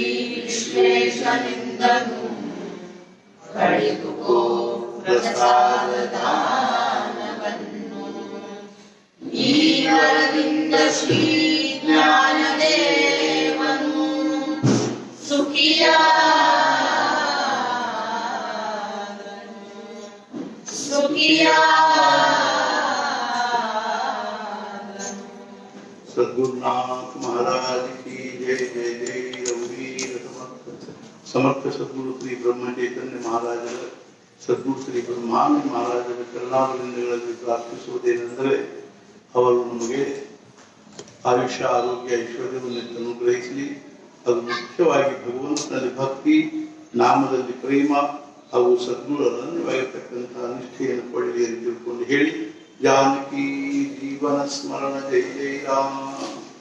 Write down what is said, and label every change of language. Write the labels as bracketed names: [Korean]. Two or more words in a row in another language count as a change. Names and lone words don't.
[Kannada] ವಿಶ್ವೇಶನಿಂದನು ಪಡೆದುಕೋ ಪ್ರಸಾದ ದಾನವನ್ನು, ಈ ವರದಿಂದ ಶ್ರೀ ಜ್ಞಾನದೇವನು ಸುಖಿಯಾದನು, ಸುಖಿಯಾದನು। [Hindi] सद्गुरुनाथ महाराज की जय जय जय रघुवीर समर्थ सद्गुरु श्री ब्रह्म [Kannada] चैतन्य महाराज सद्गुरु श्री ब्रह्मानಂದ ಮಹಾರಾಜರ ಚರಣಾರವಿಂದಗಳಲ್ಲಿ ಪ್ರಾರ್ಥಿಸುವುದೇನೆಂದರೆ ಅವರು ನಮಗೆ ಆಯುಷ್ಯ ಆರೋಗ್ಯ ಐಶ್ವರ್ಯವನ್ನು ಅನುಗ್ರಹಿಸಲಿ, ಅದು ಮುಖ್ಯವಾಗಿ ಭಗವಂತನಲ್ಲಿ ಭಕ್ತಿ, ನಾಮದಲ್ಲಿ ಪ್ರೇಮ ಹಾಗೂ ಸದ್ಗುಣರನ್ಯವಾಗಿರ್ತಕ್ಕಂತಹ ನಿಷ್ಠೆಯನ್ನು ಪಡೆಯಲಿ ಎಂದು ತಿಳ್ಕೊಂಡು ಹೇಳಿ, ಜಾನಕಿ ಜೀವನ ಸ್ಮರಣ ಜೈ ಜೈ ರಾಮ।